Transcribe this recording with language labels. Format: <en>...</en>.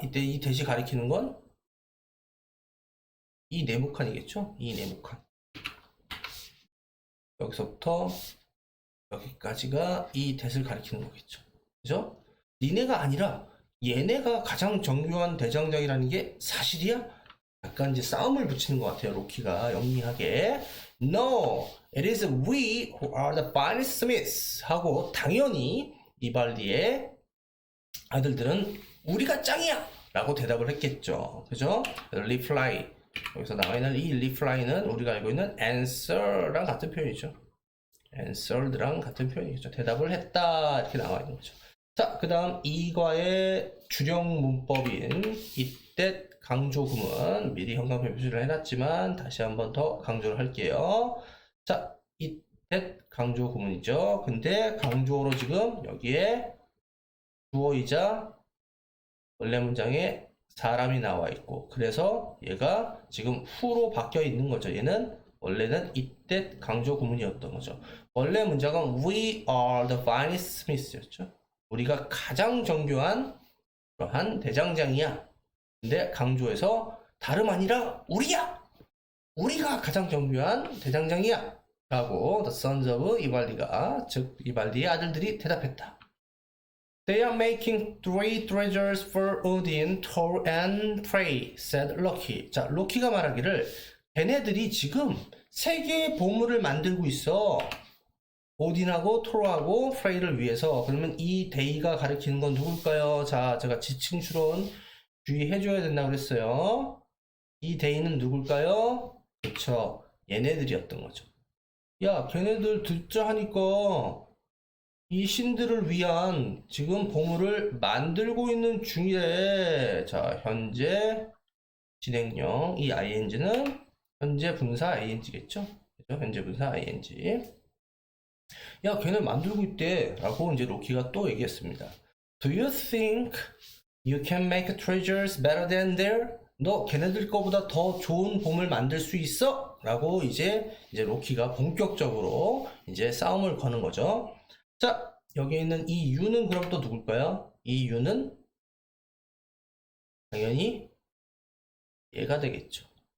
<ko>이때 이 대시 가리키는 건 이 네모칸이겠죠? 이 네모칸. 여기서부터 여기까지가 이 대를 가리키는 거겠죠. 그죠? 니네가 아니라 얘네가 가장 정교한 대장장이라는 게 사실이야? 약간 이제 싸움을 붙이는 것 같아요. 로키가 영리하게.</ko> <en>No, it is we who are the finest smiths</en> <ko>하고 당연히 이발디의 아들들은 우리가 짱이야! 라고 대답을 했겠죠. 그죠? reply. 여기서 나와 있는 이 reply는 우리가 알고 있는 answer랑 같은 표현이죠. answered랑 같은 표현이겠죠. 대답을 했다 이렇게 나와 있는 거죠. 자, 그 다음 이과의 주령 문법인 이때 강조구문 미리 형광펜 표시를 해놨지만 다시 한번 더 강조를 할게요. 자, 이때 강조구문이죠. 근데 강조로 지금 여기에 주어이자 원래 문장에 사람이 나와 있고, 그래서 얘가 지금 후로 바뀌어 있는 거죠. 얘는 원래는 이때 강조 구문이었던 거죠. 원래 문장은</ko> <en>We are the finest Smiths였죠.</en> <ko>우리가 가장 정교한 그러한 대장장이야. 근데 강조에서 다름 아니라 우리야. 우리가 가장 정교한 대장장이야. 라고</ko> <en>the sons of</en> <ko>이발디가, 즉 이발디의 아들들이 대답했다.</ko> <en>They are making 3 treasures for Odin, Thor, and Frey, said Loki.</en> <ko>자, 로키가 말하기를 걔네들이 지금 3개의 보물을 만들고 있어. 오딘하고 토르하고 프레이를 위해서. 그러면 이 데이가 가리키는 건 누굴까요? 자, 제가 지칭 추론 주의해줘야 된다고 그랬어요. 이 데이는 누굴까요? 그쵸, 얘네들이었던 거죠. 야, 걔네들 듣자 하니까 이 신들을 위한 지금 보물을 만들고 있는 중이래. 자, 현재 진행형 이 ing는 현재 분사 ing겠죠? 그죠? 현재 분사 ing. 야, 걔네 만들고 있대 라고 이제 로키가 또 얘기했습니다.</ko> <en>Do you think you can make treasures better than their?</en> <ko>너 걔네들 거보다 더 좋은 보물 만들 수 있어? 라고 이제 로키가 본격적으로 이제 싸움을 거는 거죠. 자, 여기 있는 이 U는 그럼 또 누굴까요? 이 U는 당연히 얘가 되겠죠.</ko>